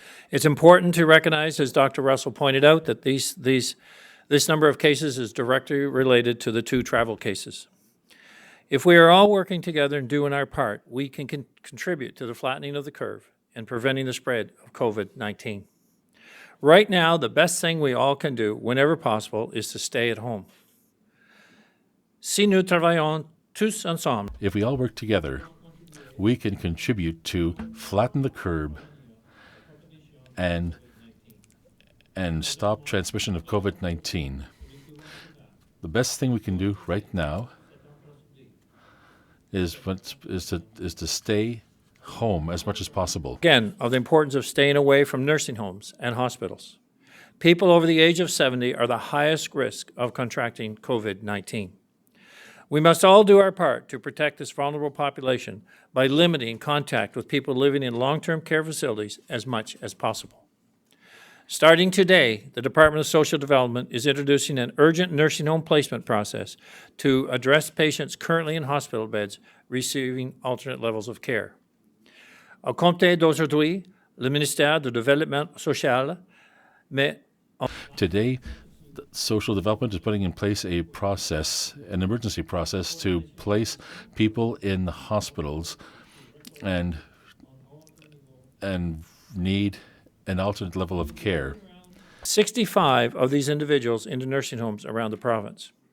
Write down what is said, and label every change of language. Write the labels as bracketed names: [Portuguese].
[English] It's important to recognize, as Dr. Russell pointed out, that this number of cases is directly related to the 2 travel cases. If we are all working together and doing our part, we can contribute to the flattening of the curve and preventing the spread of COVID-19. Right now, the best thing we all can do, whenever possible, is to stay at home. [French] Si nous travaillons tous ensemble, [English] If we all work together, we can contribute to flatten the curve and stop transmission of COVID-19. The best thing we can do right now is to stay home as much as possible. again, of the importance of staying away from nursing homes and hospitals. People over the age of 70 are the highest risk of contracting COVID-19. We must all do our part to protect this vulnerable population by limiting contact with people living in long-term care facilities as much as possible. Starting today, the Department of Social Development is introducing an urgent nursing home placement process to address patients currently in hospital beds receiving alternate levels of care. [French] Au compte d'aujourd'hui, le ministère du Développement social met [English] Today, social development is putting in place a process, an emergency process, to place people in the hospitals and need an alternate level of care. 65 of these individuals into nursing homes around the province.